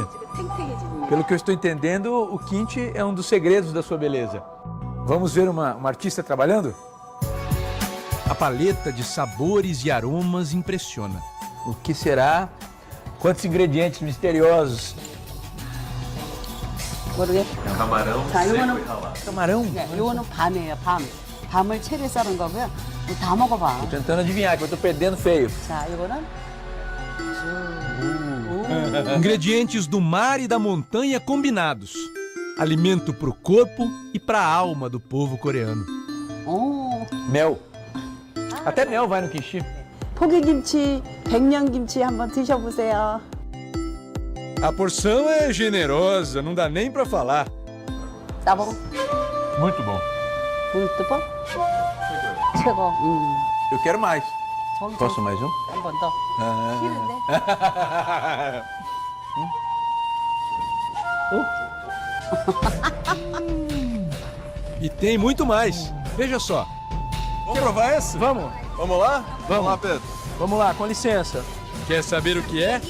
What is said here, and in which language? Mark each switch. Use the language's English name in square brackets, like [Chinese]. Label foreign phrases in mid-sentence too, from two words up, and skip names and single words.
[Portuguese] Pelo que eu estou entendendo, o kimchi é um dos segredos da sua beleza. Vamos ver uma artista trabalhando? A paleta de sabores e aromas impressiona. O que será? Quantos ingredientes misteriosos. [Korean] 모르겠어. [Portuguese] camarão [Korean] 자, [Portuguese] seco [Korean] 이거는 [Portuguese] e ralado. Camarão. [Korean] 네, 이거는 밤이에요, 밤. 밤을 채를 썰은 거고요. 이거 다 먹어봐. [Portuguese] Tô tentando adivinhar, que eu tô perdendo feio. [Korean] 자, 이거는 [Portuguese] Ingredientes do mar e da montanha combinados. Alimento para o corpo e para a alma do povo coreano. 오, Mel. Até mel vai no kimchi. [Korean] 포기김치, 백년김치 한번 드셔보세요. [Portuguese] A porção é generosa, não dá nem para falar. [Korean] 싸먹어. [Portuguese] Muito bom. muito bom. 최고. Eu quero mais. [Korean] 좀, [Portuguese] Posso mais um? [Korean] 한 번 더. 싫은데? [Portuguese] E tem muito mais. Veja só. Vamos provar esse? Vamos. Vamos lá? Vamos lá, Pedro. Vamos lá, com licença. Quer saber o que é?